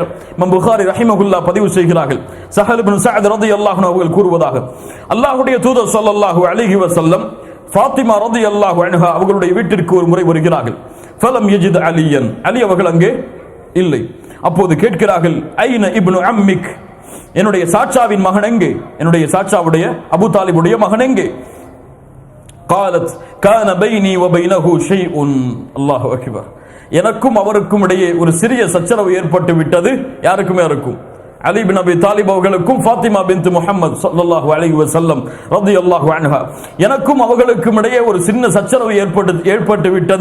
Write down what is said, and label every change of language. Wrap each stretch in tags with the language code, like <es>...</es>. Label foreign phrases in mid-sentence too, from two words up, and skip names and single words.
<ta>இமாம் புகாரி ரஹிமஹுல்லாஹ் பதிவு செய்கிறார்கள். ஸஹல் இப்னு ஸஅத்</ta> <ar>رضي الله عنه</ar> <ta>அவர்கள் கூறுவதாக, அல்லாஹ்வுடைய தூதர்</ta> <ar>صلى الله عليه وسلم</ar> <ta>ஃபாத்திமா</ta> <ar>رضي الله عنها</ar> <ta>அவர்களுடைய வீட்டிற்கு ஒரு முறை வருகிறார்கள்.</ta> <ar>فلم يجد عليا,</ar> <ta>அலி அவர்கள் அங்கே இல்லை. அப்போது கேட்கிறார்கள்,</ta> <ar>أين ابن عمك,</ar> <ta>என்னுடைய சாச்சாவின் மகன் எங்கே? என்னுடைய சாச்சாவுடைய அபூ தாலிபுடைய மகன் எங்கே?</ta> <ar>قالت كان بيني وبينه شيء. الله أكبر.</ar> <ta>எனக்கும் அவருக்கும் இடையே ஒரு சிறிய சச்சரவு ஏற்பட்டு விட்டது. யாருக்குமே இருக்கும், அலி இப்னு அபி தாலிப் அவர்களுக்கும் ஃபாத்திமா பின்த் முஹம்மது</ta> <ar>صلى الله عليه وسلم رضي الله عنها,</ar> <ta>எனக்கும் அவர்களுக்கும் இடையே ஒரு சின்ன சச்சரவு ஏற்பட்டு விட்டது.</ta>